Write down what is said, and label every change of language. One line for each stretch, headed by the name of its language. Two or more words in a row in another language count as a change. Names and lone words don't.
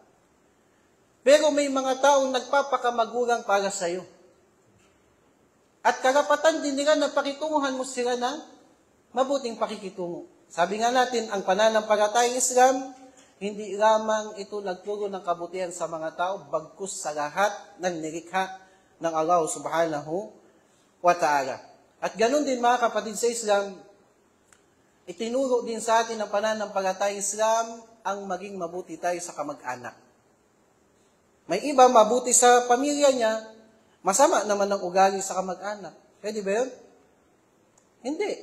Filipino: Pero may mga taong nagpapakamagulang para sa iyo. At karapatan din nila na pakitunguhan mo sila ng mabuting pakikitungo. Sabi nga natin, ang pananampalatayang Islam, hindi lamang ito nagturo ng kabutihan sa mga tao, bagkus sa lahat ng nilikha ng Allah
Arabic: سبحانه وتعالى.
Filipino: At ganun din mga kapatid sa Islam, itinuro din sa atin ng pananampalatayang Islam ang maging mabuti tayo sa kamag-anak. May iba mabuti sa pamilya niya, masama naman ang ugali sa kamag-anak. Pwede ba yun? Hindi.